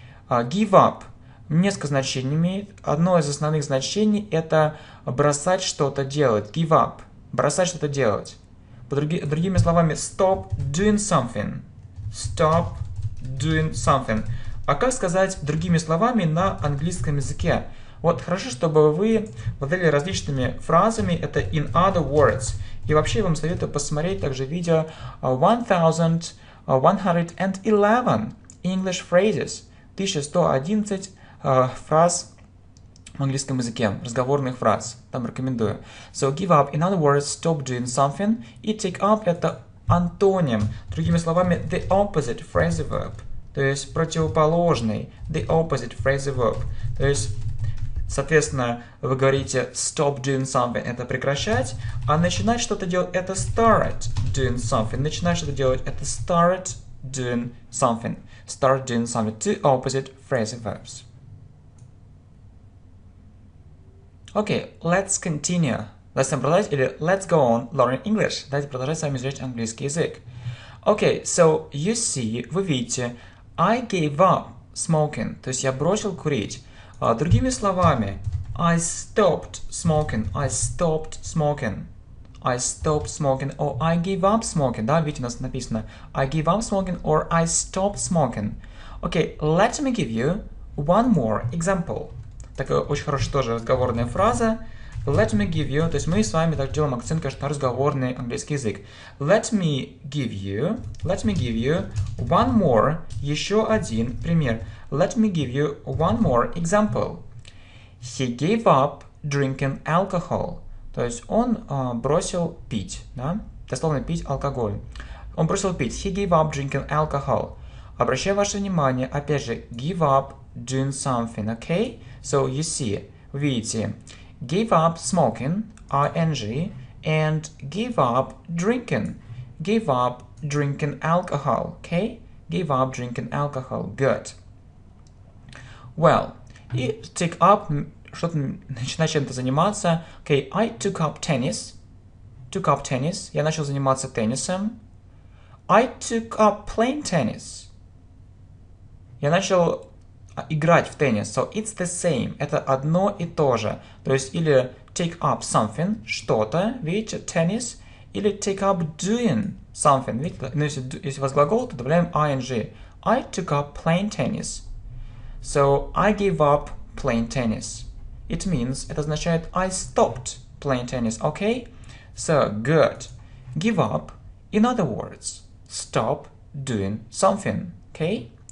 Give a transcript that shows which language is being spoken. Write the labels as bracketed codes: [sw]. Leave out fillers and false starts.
[ru] Give up несколько значений имеет. Одно из основных значений – это бросать что-то делать. Give up. Бросать что-то делать. Другими словами, [en] stop doing something. Stop doing something. [ru] А как сказать другими словами на английском языке? Вот хорошо, чтобы вы владели различными фразами. [en] Это in other words. [ru] И вообще я вам советую посмотреть также видео 1111 [en] English phrases. [ru] 1111 фраз в английском языке, разговорных фраз. Там рекомендую. [en] So give up, in other words, stop doing something. [ru] И take up это антоним. Другими словами, [en] the opposite phrasal verb. [ru] То есть противоположный. [en] The opposite phrasal verb. [ru] То есть, соответственно, вы говорите [en] stop doing something, [ru] это прекращать, а начинать что-то делать, это [en] start doing something. [ru] Начинать что-то делать, это [en] start doing something. Start doing something. Two opposite phrasal verbs. Okay, let's continue. [ru] Давайте продолжать, [en] или let's go on learning English. [ru] Давайте продолжать с вами изучать английский язык. [en] Okay, so you see, [ru] вы видите, [en] I gave up smoking, [ru] то есть я бросил курить. Другими словами, [en] I stopped smoking, I stopped smoking, I stopped smoking, or I gave up smoking. [ru] Да, видите, у нас написано [en] I gave up smoking, or I stopped smoking. Okay, let me give you one more example. [ru] Такая очень хорошая тоже разговорная фраза. [en] Let me give you, [ru] то есть мы с вами так делаем акцент, конечно, на разговорный английский язык. [en] Let me give you one more, [ru] еще один пример. [en] Let me give you one more example. He gave up drinking alcohol. [ru] То есть он бросил пить, да? Дословно пить алкоголь. Он бросил пить. [en] He gave up drinking alcohol. [ru] Обращаю ваше внимание, опять же, [en] give up doing something, okay? So you see, [ru] видите, [en] gave up smoking, ing, and give up drinking. Give up drinking alcohol, okay? Give up drinking alcohol, good. [ru] Well, и take up, что-то начинать чем-то заниматься. [en] Okay, I took up tennis. Took up tennis. [ru] Я начал заниматься теннисом. [en] I took up playing tennis. [ru] Я начал играть в теннис. [en] So it's the same. [ru] Это одно и то же. То есть или [en] take up something, [ru] что-то, видите, tennis, или [en] take up doing something. [ru] Видите, ну, если у вас глагол, то добавляем ing. [en] I took up playing tennis. So I gave up playing tennis. It means, [ru] это означает [en] I stopped playing tennis, okay? So, good. Give up, in other words, stop doing something, okay?